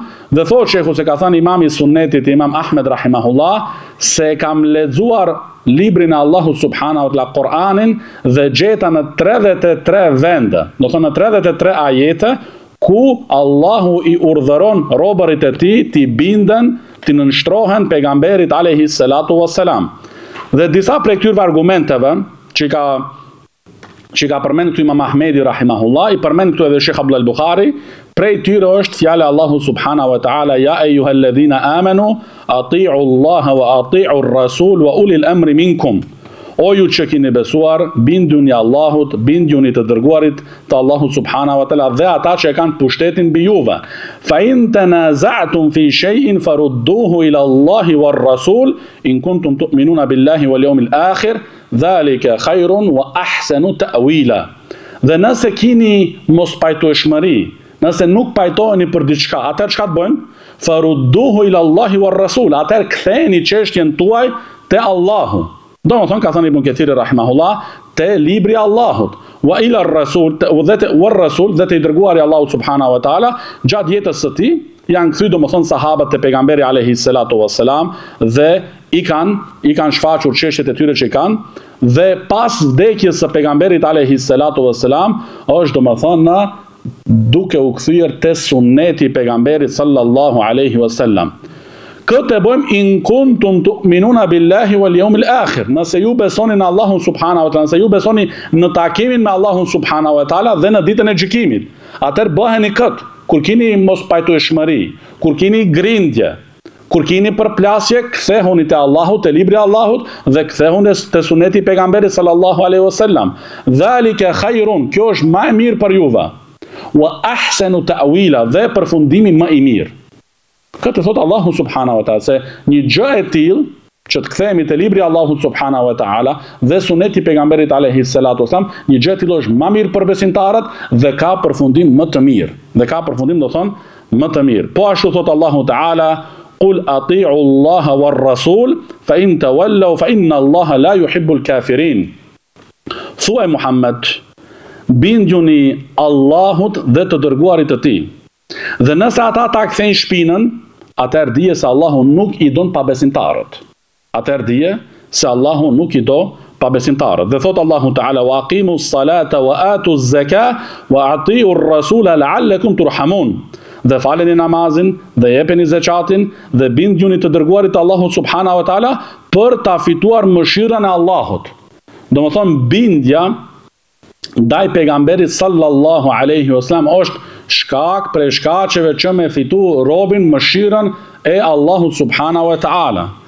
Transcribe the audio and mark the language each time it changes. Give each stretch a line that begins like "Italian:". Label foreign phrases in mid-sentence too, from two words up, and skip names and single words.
Albanian: Dhe thot shejhu se ka thënë imami i sunnetit Imam Ahmed rahimahullah, se kam lexuar librin e Allahut
Arabic: سبحانه وتعالى,
Albanian: Kur'anin, dhe gjeta në 33 vende, do thonë në 33 ajete, ku Allahu i urdhëron robërit e tij t'i binden, t'i nënshtrohen pejgamberit
Arabic: عليه الصلاة والسلام.
Albanian: Dhe disa prej këtyre argumenteve që ka përmend këtu Imam Ahmedi rahimahullah, i përmend këtu edhe Sheikh Abdul Bukhari. Prej tyre është fjala Allahu
Arabic: سبحانه وتعالى، يا أيها الذين آمنوا أطيعوا الله وأطيعوا الرسول وأولي الأمر منكم.
Albanian: O ju që keni besuar, binduni Allahut, binduni të dërguarit të Allahut
Arabic: سبحانه وتعالى
Albanian: dhe ata që kanë pushtetin mbi juve.
Arabic: فإن تنازعتم في شيء فردوه إلى الله والرسول إن كنتم تؤمنون بالله واليوم الآخر، ذلك خير وأحسن تأويلا.
Albanian: Dhe nëse keni mos pajtueshmëri, nëse nuk pajtoheni për diçka, atëherë çka të bëjmë?
Arabic: فردوه إلى الله والرسول,
Albanian: atëherë ktheheni çështjen tuaj te Allahu. Domethënë ka thënë Ibn Kathir rahimahullah, te libri i Allahut,
Arabic: وإلى الرسول
Albanian: dhe te i dërguari Allahu
Arabic: سبحانه وتعالى,
Albanian: gjatë jetës së tij janë kthy domethënë sahabët te pejgamberi
Arabic: عليه الصلاة والسلام
Albanian: dhe i kanë shfaqur çështjet e tyre që i kanë, dhe pas vdekjes së pejgamberit
Arabic: عليه الصلاة والسلام
Albanian: është domethënë duke u kthyer te sunneti i pejgamberit
Arabic: صلى الله عليه وسلم.
Albanian: Këtë e bëjmë
Arabic: إن كنتم تؤمنون بالله واليوم الآخر.
Albanian: Nëse ju besoni në Allahun
Arabic: سبحانه وتعالى,
Albanian: nëse ju besoni në takimin me Allahun
Arabic: سبحانه وتعالى
Albanian: dhe në ditën e gjykimit, atëherë bëheni këtë. Kur keni mos pajtueshmëri, kur keni grindje, kur keni përplasje, kthehuni te Allahu, te libri i Allahut dhe kthehuni te suneti i pejgamberit
Arabic: صلى الله عليه وسلم. ذلك خير,
Albanian: kjo është më e mirë për juve.
Arabic: وأحسن تأويلا,
Albanian: dhe përfundimi më i mirë. Këtë thot Allahu
Arabic: سبحانه وتعالى,
Albanian: se një gjë e tillë që të kthehemi te libri i Allahut
Arabic: سبحانه وتعالى
Albanian: dhe suneti i pejgamberit
Arabic: عليه الصلاة والسلام,
Albanian: një gjë e tillë është më mirë për besimtarët dhe ka përfundim më të mirë. Dhe ka përfundim, do thonë, më të mirë. Po ashtu thot Allahu taala:
Arabic: "قل أطيعوا الله والرسول، فإن تولوا فإن الله لا يحب الكافرين."
Albanian: Thuaj Muhammed, bindjuni Allahut dhe të dërguarit të tij. Dhe nëse ata ta kthejnë shpinën, atëherë dije se Allahu nuk i don pabesimtarët. Atëherë dije se Allahu nuk i do pabesimtarët. Dhe thot Allahu Ta'ala:
Arabic: "وأقيموا الصلاة وآتوا الزكاة وأطيعوا الرسول لعلكم ترحمون."
Albanian: Dhe faleni namazin, dhe jepeni zakatin, dhe bindjuni të dërguarit Allahu
Arabic: سبحانه وتعالى
Albanian: për ta fituar mëshirën e Allahut. Domethënë bindja ndaj pejgamberit
Arabic: صلى الله عليه وسلم
Albanian: është shkak prej shkaqeve që me fitu robin mëshirën e Allahut
Arabic: سبحانه وتعالى.